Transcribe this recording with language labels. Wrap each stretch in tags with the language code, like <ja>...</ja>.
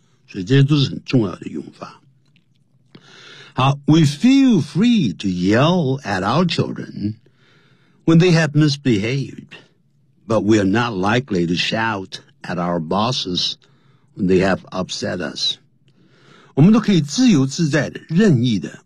<zh>所以这些都是很重要的用法。</zh> <en>We feel free to yell at our children when they have misbehaved, but we are not likely to shout at our bosses when they have upset us.</en> <zh>我们都可以自由自在的，任意的。</zh>